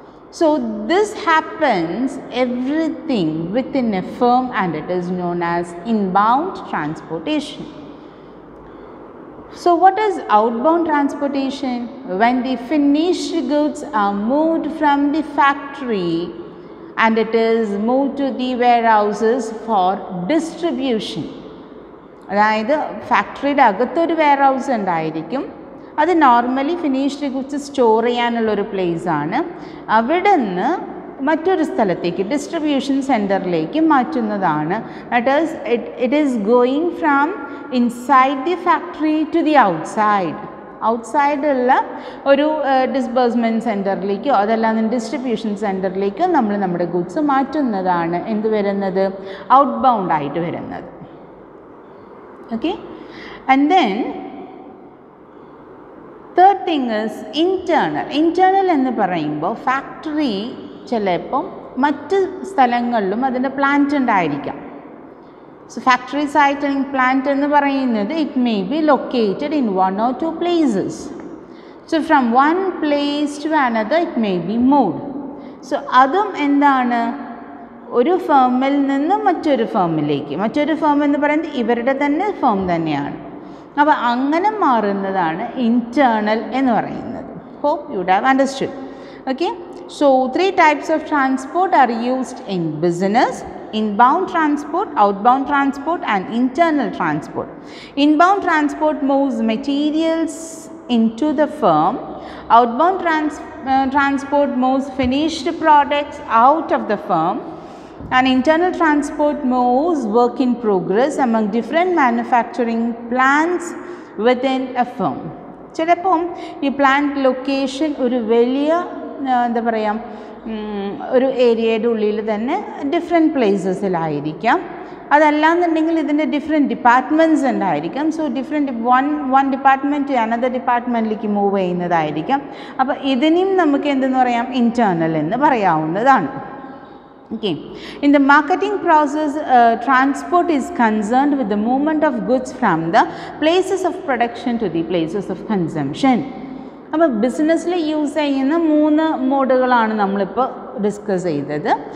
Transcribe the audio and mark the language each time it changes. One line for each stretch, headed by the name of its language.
English: So this happens everything within a firm, and it is known as inbound transportation. So what is outbound transportation? When the finished goods are moved from the factory and it is moved to the warehouses for distribution.
Malayalam: അതായത് ഫാക്ടറിയുടെ അകത്തൊരു warehouse ഉണ്ടായിരിക്കും, അത് normally finished goods store ചെയ്യാനുള്ളൊരു പ്ലേസാണ്. അവിടെ നിന്ന് മറ്റൊരു സ്ഥലത്തേക്ക് distribution സെൻറ്ററിലേക്ക് മാറ്റുന്നതാണ്.
English: that is it is going from inside the factory to the
Malayalam: ഔട്ട്സൈഡുള്ള ഒരു ഡിസ്ബേഴ്സ്മെൻറ്റ് സെൻറ്ററിലേക്കോ അതല്ലാതെ ഡിസ്ട്രിബ്യൂഷൻ സെൻറ്ററിലേക്കോ നമ്മൾ നമ്മുടെ ഗുഡ്സ് മാറ്റുന്നതാണ് എന്ത് വരുന്നത്, ഔട്ട്ബൗണ്ട് ആയിട്ട് വരുന്നത്.
English: Okay, and then third thing is internal
Malayalam: എന്ന് പറയുമ്പോൾ ഫാക്ടറി ചിലപ്പം മറ്റ് സ്ഥലങ്ങളിലും അതിൻ്റെ പ്ലാന്റ് ഉണ്ടായിരിക്കാം.
English: so
Malayalam: ഫാക്ടറി സൈറ്റ് അല്ലെങ്കിൽ പ്ലാന്റ് എന്ന് പറയുന്നത്
English: It may be located in 1 or 2 places. So from one place to another it may be moved.
Malayalam: So അതും എന്താണ്, ഒരു ഫേമിൽ നിന്ന് മറ്റൊരു ഫേമിലേക്ക്, മറ്റൊരു ഫേം എന്ന് പറയുന്നത് ഇവരുടെ തന്നെ ഫേം തന്നെയാണ്. അപ്പോൾ അങ്ങനെ മാറുന്നതാണ് ഇൻറ്റേർണൽ എന്ന് പറയുന്നത്.
English: Hope you would have understood.
Malayalam: Okay, so
English: 3 types of transport are used in business: inbound transport, outbound transport and internal transport. Inbound transport moves materials into the firm. Outbound transport moves finished products out of the firm. And internal transport moves work in progress among different manufacturing plants within a firm.
Malayalam: ചിലപ്പം ഈ plant location ഒരു വലിയ എന്താ പറയുക ഒരു ഏരിയയുടെ ഉള്ളിൽ തന്നെ ഡിഫറെൻറ്റ് പ്ലേസസിലായിരിക്കാം. അതല്ലാന്നുണ്ടെങ്കിൽ ഇതിൻ്റെ ഡിഫറെൻറ്റ് ഡിപ്പാർട്ട്മെൻറ്റ്സ് ഉണ്ടായിരിക്കാം. So different one department another ഡിപ്പാർട്ട്മെൻറ്റിലേക്ക് move ചെയ്യുന്നതായിരിക്കാം. അപ്പോൾ ഇതിനെയും നമുക്ക് എന്തെന്ന് പറയാം, ഇൻറ്റേർണൽ എന്ന് പറയാവുന്നതാണ്.
English: Okay, in the marketing process, transport is concerned with the movement of goods from the places of production to the places of consumption.
Malayalam: അപ്പോൾ ബിസിനസ്സിൽ യൂസ് ചെയ്യുന്ന 3 മോഡുകളാണ് നമ്മളിപ്പോൾ ഡിസ്കസ് ചെയ്തത്.